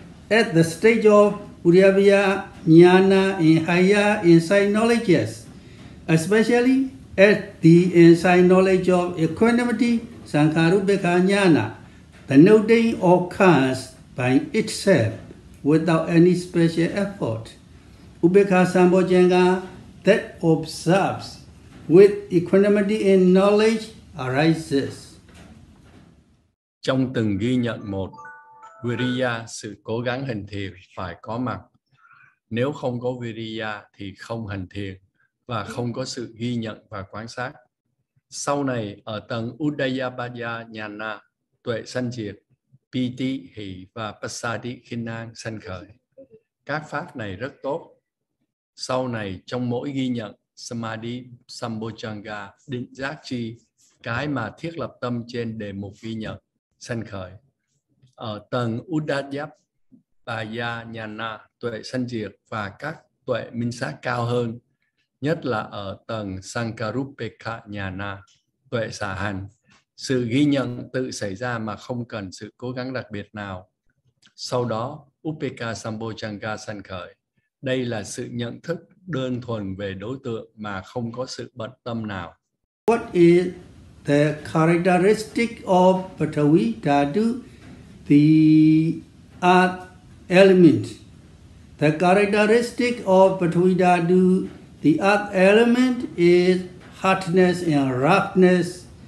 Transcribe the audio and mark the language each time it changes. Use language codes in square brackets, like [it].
[en] At the stage of Uddiyavijnana and higher insight knowledges, especially at the insight knowledge of equanimity, sankharupekha jnana, the noting occurs by itself without any special effort. Upekha sambojjhanga that observes with equanimity and knowledge arises. [vi] Trong từng ghi nhận một, Viriya, sự cố gắng hành thiền phải có mặt. Nếu không có Viriya thì không hành thiền và không có sự ghi nhận và quan sát. Sau này ở tầng Udayabhaya Jnana, tuệ sanh diệt, Piti, hỷ và Passaddhi, khinh an sanh khởi. Các pháp này rất tốt. Sau này trong mỗi ghi nhận, Samadhi, Sambojjhanga, định giác chi, cái mà thiết lập tâm trên đề mục ghi nhận, sanh khởi. Ở tầng Udayabhaya Jnana, tuệ sanh diệt và các tuệ minh sát cao hơn, nhất là ở tầng Sankarupekha Jnana, tuệ xả hành, sự ghi nhận tự xảy ra mà không cần sự cố gắng đặc biệt nào. Sau đó, Upekha Sambojjhanga sanh khởi. Đây là sự nhận thức đơn thuần về đối tượng mà không có sự bận tâm nào. [en] What is the characteristic of Patavi Dhatu, the earth element? The characteristic of Patavi Dhatu, the earth element, is hardness and roughness.